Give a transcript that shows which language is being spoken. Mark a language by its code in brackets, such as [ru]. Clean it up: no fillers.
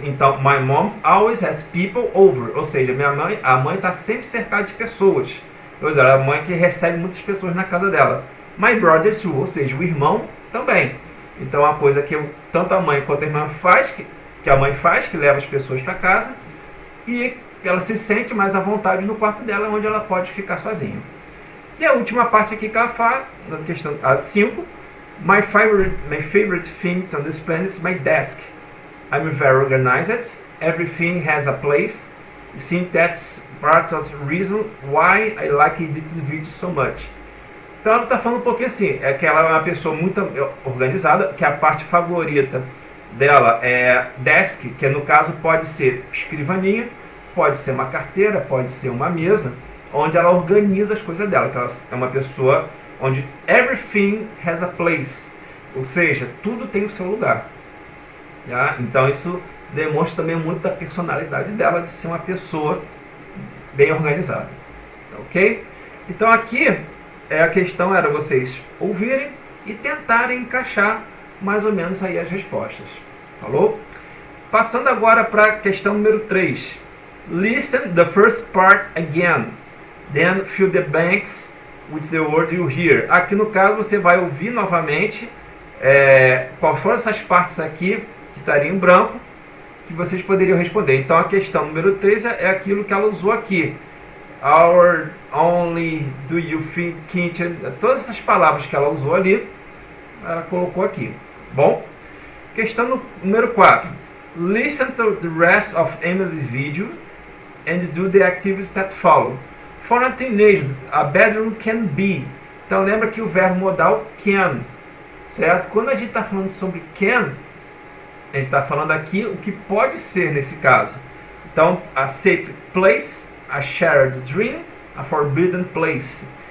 [en] Então, my mom always has people over. [pt] Ou seja, a mãe está sempre cercada de pessoas. Ou seja, ela é a mãe que recebe muitas pessoas na casa dela. [en] My brother too. [pt] Ou seja, o irmão também. Então, é uma coisa que tanto a mãe quanto a irmã faz, que a mãe faz, que leva as pessoas para casa. E ela se sente mais à vontade no quarto dela, onde ela pode ficar sozinha. E a última parte aqui que ela fala, na questão 5, [en] my favorite thing on this planet is my desk. I'm very organized. Everything has a place. I think that's part of the reason why I like editing videos so much. [pt] Então ela está falando um pouquinho assim, que ela é uma pessoa muito organizada, que a parte favorita dela é desk, que no caso pode ser escrivaninha, pode ser uma carteira, pode ser uma mesa, onde ela organiza as coisas dela, que ela é uma pessoa onde [en] everything has a place, [pt] ou seja, tudo tem o seu lugar. Tá? Então isso demonstra também muito da personalidade dela, de ser uma pessoa bem organizada. Tá, ok? Então aqui a questão era vocês ouvirem e tentarem encaixar mais ou menos aí as respostas. Falou? Passando agora para a questão número 3. [en] Listen the first part again, then fill the blanks with the word you hear. [pt] Aqui no caso você vai ouvir novamente quais foram essas partes aqui que estariam em branco, que vocês poderiam responder. Então a questão número 3 é aquilo que ela usou aqui. Our, only, do you think, kitchen, todas essas palavras que ela usou ali, ela colocou aqui. Bom, questão número 4. [en] Listen to the rest of Emily's video and do the activities that follow. For a teenager, a bedroom can be. [pt] Então lembra que o verbo modal can, certo? Quando a gente está falando sobre can, a gente está falando aqui o que pode ser nesse caso. [en] Então, a safe place, a shared dream, a forbidden place.